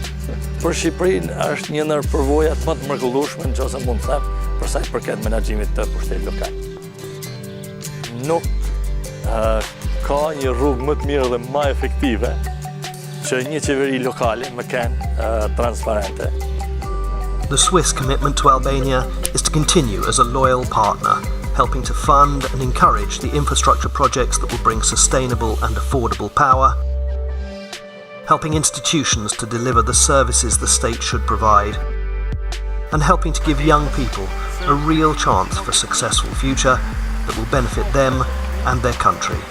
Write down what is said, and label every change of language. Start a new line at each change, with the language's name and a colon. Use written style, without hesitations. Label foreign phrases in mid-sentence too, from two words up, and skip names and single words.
Albanian: Për Shqipërinë është një ndër përvojat më të mrekullueshme, nëse mund të them, për sa i përket menaxhimit të pushtetit lokal. Nuk ka një rrugë më të mirë dhe më efektive që një qeveri lokale më kenë transparente.
English: The Swiss commitment to Albania is to continue as a loyal partner, helping to fund and encourage the infrastructure projects that will bring sustainable and affordable power, helping institutions to deliver the services the state should provide, and helping to give young people a real chance for a successful future that will benefit them and their country.